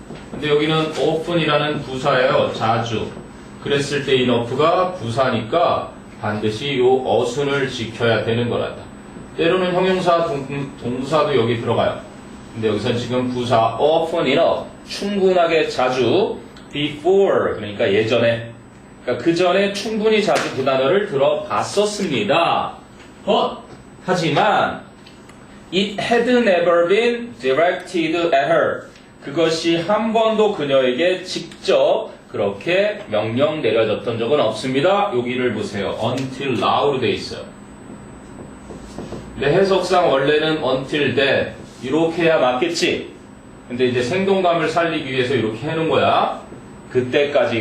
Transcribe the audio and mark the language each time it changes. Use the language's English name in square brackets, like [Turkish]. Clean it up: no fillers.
[Korean] 근데 여기는 often이라는 부사예요. 자주. 그랬을 때 enough가 부사니까 반드시 요 어순을 지켜야 되는 거란다. 때로는 형용사 동사도 여기 들어가요. 근데 여기서 지금 부사 often enough 충분하게 자주 before 그러니까 예전에 그러니까 그 전에 충분히 자주 그 단어를 들어봤었습니다. [English] 하지만 it had never been directed at her [Korean] 그것이 한 번도 그녀에게 직접 그렇게 명령 내려졌던 적은 없습니다. 여기를 보세요. until now로 돼 있어요. 근데 해석상 원래는 [English] until then [Korean] 이렇게 해야 맞겠지. 근데 이제 생동감을 살리기 위해서 이렇게 해놓은 거야. 그때까지.